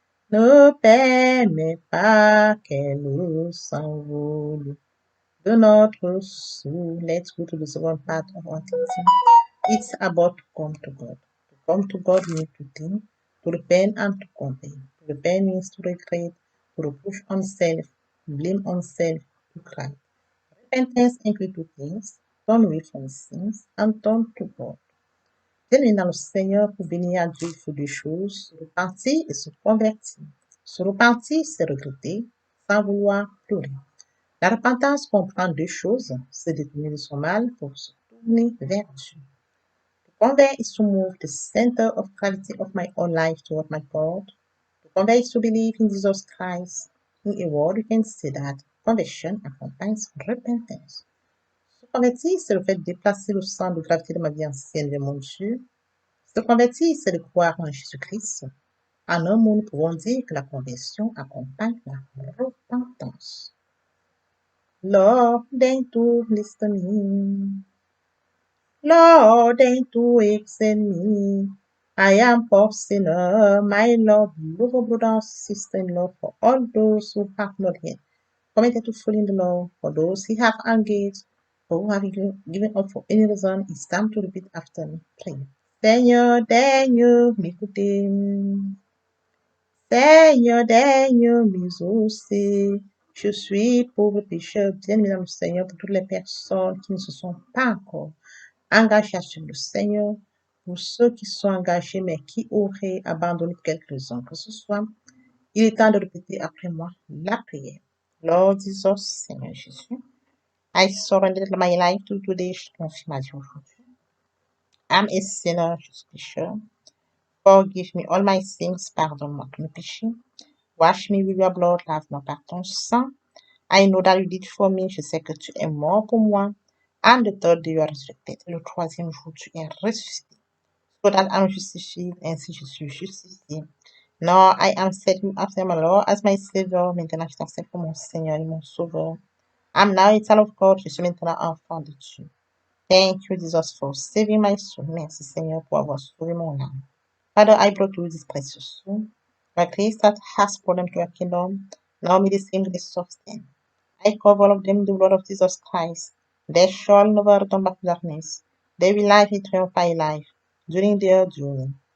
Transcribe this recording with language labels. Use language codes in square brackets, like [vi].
[fr] Ne permets pas qu'elle s'envole. de notre soul. [en] Let's go to the second part of our teaching. It's about to come to God. To come to God means to think, to repent and to confess. To repent means to regret, to reproach oneself, blame oneself, to cry. Repentance includes two things: turn away from sins and turn to God. [fr] Terminer dans le Seigneur pour bénir à Dieu, il faut deux choses: se repentir et se convertir. Se repentir, c'est regretter, sans vouloir pleurer. La repentance comprend deux choses: se détourner de son mal pour se tourner vers Dieu. [en] To convert is to move the center of gravity of my own life toward my God. To convert is to believe in Jesus Christ. In a word, you can say that conversion accompanies repentance. [fr] Se convertir, c'est le fait de déplacer le centre de gravité de ma vie ancienne vers mon Dieu. Se convertir, c'est de croire en Jésus-Christ. En un mot, nous pouvons dire que la conversion accompagne la repentance. [en] Lord, deign to listen me. Lord, deign to extend me. I am poor sinner, my Lord, love brother and sister in love, for all those who have not yet committed to fall in the law, for those who have engaged, or who have given up for any reason, it's time to repeat after me. Pray. [fr] Seigneur, daigne m'écouter. Seigneur, daigne m'exaucer. Je suis pauvre pécheur, bien-aimé dans le Seigneur, pour toutes les personnes qui ne se sont pas encore engagées sur le Seigneur, pour ceux qui sont engagés mais qui auraient abandonné pour quelques raisons que ce soit. Il est temps de répéter après moi la prière. [en] Lord Jesus, [fr] Seigneur Jésus, [en] I surrender my life to today. [fr] Je confie ma vie aujourd'hui. [en] I'm a sinner, [fr] je suis pécheur. [en] Forgive me all my sins, [fr] pardonne-moi tous mes péchés. [en] Wash me with your blood, [fr] lave-moi par ton sang. [en] I know that you did for me, [fr] je sais que tu es mort pour moi. [en] And the third day you are resurrected. [fr] Le troisième jour, tu es ressuscité. [en] So that I'm justified, [fr] ainsi je suis justifié. [en] Now I am set you after my Lord as my Savior. [fr] Maintenant, je t'accepte comme mon Seigneur et mon Sauveur. [en] I'm now a child of God, [fr] je suis maintenant enfant de Dieu. [en] Thank you, Jesus, for saving my soul. [fr] Merci, Seigneur, pour avoir sauvé mon âme. [en] Father, I brought you this precious soul. My place that has brought them to your kingdom. Now may the same grace sustain. I cover all of them in the blood of Jesus Christ. They shall never return back to darkness. They will live a triumphant life during their journey.